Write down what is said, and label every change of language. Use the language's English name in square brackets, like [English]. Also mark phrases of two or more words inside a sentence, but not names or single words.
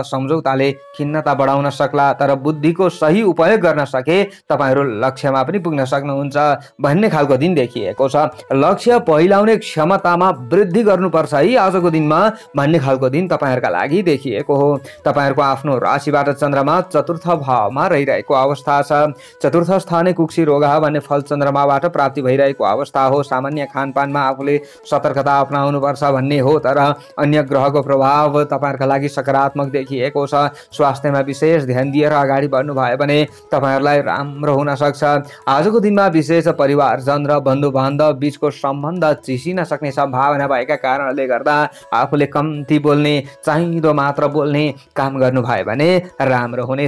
[Nepali] सम्झौताले खिन्नता बढाउन सक्ला, तर बुद्धिको सही उपयोग गर्न सके तपाईँहरू लक्ष्यमा पनि पुग्न सक्नुहुन्छ भन्ने खालको दिन देखिएको छ। लक्ष्य पहिलाउने क्षमतामा वृद्धि गर्नुपर्छ है आजको दिनमा भन्ने खालको दिन तपाईँहरूका लागि देखिएको हो। तपाईँहरूको आफ्नो राशिबाट चन्द्रमा चतुर्थ भावमा रहिरहेको अवस्था छ। [Sanskrit] चतुर्थ स्थाने कुक्षी रोग [Nepali] भन्ने फल चन्द्रमाबाट प्राप्ति भइरहेको अवस्था हो। सामान्य खानपानमा आफूले सतर्कता अपनाउनुपर्छ भन्ने हो, तर अन्य ग्रहको प्रभाव तपाईँहरूका लागि सकारात्मक देखिएको छ। स्वास्थ्यमा विशेष ध्यान दिएर अगाडि बढ्नु भयो भने तपाईँहरूलाई राम्रो हुन सक्छ। आजको दिनमा विशेष परिवारजन र बन्धु बान्धव बीचको सम्बन्ध चिसिन सक्ने सम्भावना भएका कारणले गर्दा आफूले कम्ती बोल्ने, चाहिँदो मात्र बोल्ने काम गर्नुभयो भने राम्रो हुनेछ।